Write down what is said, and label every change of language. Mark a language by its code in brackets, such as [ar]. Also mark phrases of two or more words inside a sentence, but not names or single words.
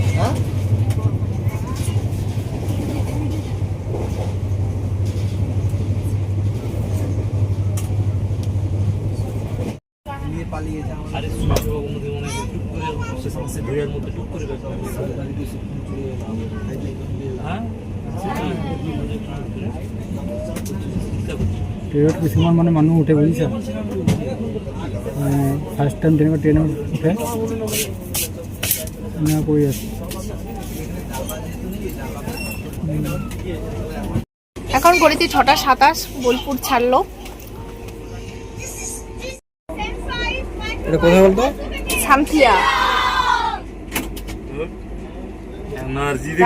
[bn] আরে সুন্দরবন মধ্যে মনে হয় টুক করে সে সমস্ত ভিড়ের মধ্যে টুক করে হ্যাঁ [as] ট্রেনত কিছুমান মানে মানুহ উঠে বুজিছা, [en] first time [as] তেনেকুৱা ট্ৰেইনত উঠে এনেকুৱা কৰি আছে। [bn] এখন ঘড়িতে 6:27, বোলপুর ছাড়লো। এটা কোথায় বলতো? সামথিয়া। এনার্জি